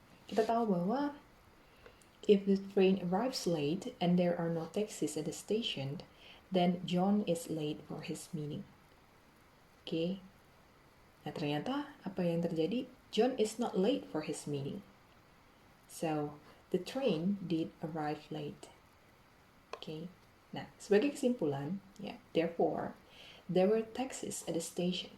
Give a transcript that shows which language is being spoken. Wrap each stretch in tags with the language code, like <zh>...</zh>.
<id>Kita tahu bahwa</id> <en>if the train arrives late and there are no taxis at the station, then John is late for his meeting. Oke.</en> <id>Nah, ternyata apa yang terjadi?</id> <en>John is not late for his meeting. So, the train did arrive late. Okay.</en> <id>Nah, sebagai kesimpulan, ya,</id> <en>therefore, there were taxis at the station.</en>